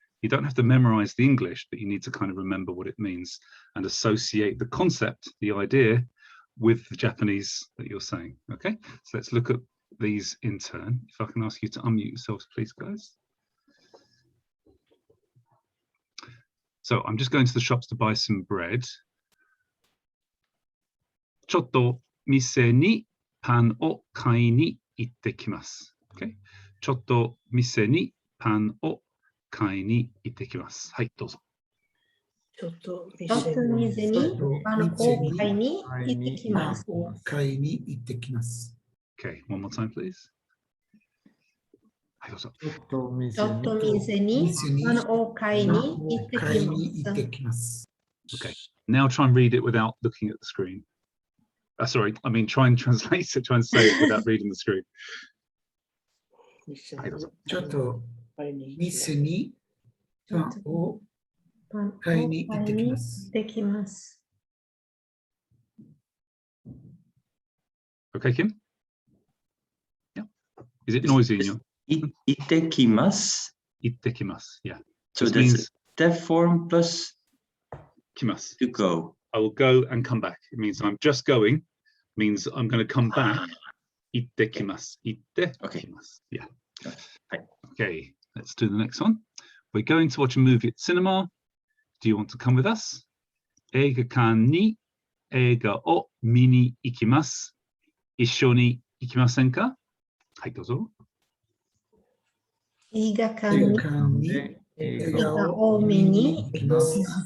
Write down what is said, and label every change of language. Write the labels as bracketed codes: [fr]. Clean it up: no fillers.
[en] You don't have to memorize the English, but you need to kind of remember what it means and associate the concept, the idea, with the Japanese that you're saying. Okay, so let's look at these in turn. If I can ask you to unmute yourselves, please, guys. So I'm just going to the shops to buy some bread. [ja] ちょっと店にパンを買いに行ってきます。 [en] Okay? [ja] ちょっと店にパンを買いに行ってきます。はい、どうぞ。ちょっとちょっと水にパンを買いに行ってきまパンす。を買いに行ってきます。 [en] Okay, one more time, please. [ja] はい、どうぞ。ちょっと店ちょっと水にパンを買いに行って買いにき行ってます。きます。 [en] Okay, now try and read it without looking at the screen. Sorry, I mean try and translate it, try and say it without reading the screen. [ja] はい、どうぞ。ちょっと店にパンをパンを買いに行ってきます。行ってきます。 [en] Okay, Kim? Yeah. Is it noisy in your? [ja] 行ってきます。 Ittekimasu. [en] Yeah. So This that's means that form plus [ja] kimasu. [en] to go. I will go and come back. It means I'm just going, means I'm going to come back. [ja] Ittekimasu. Ittekimasu. [en] Yeah. Okay. Okay, let's do the next one. We're going to watch a movie at the cinema. Do you want to come with us? [ja] 映画館に映画を見に行きます。一緒に行きませんか？はい、どうぞ。映画館映に画館に映画を見に行きます。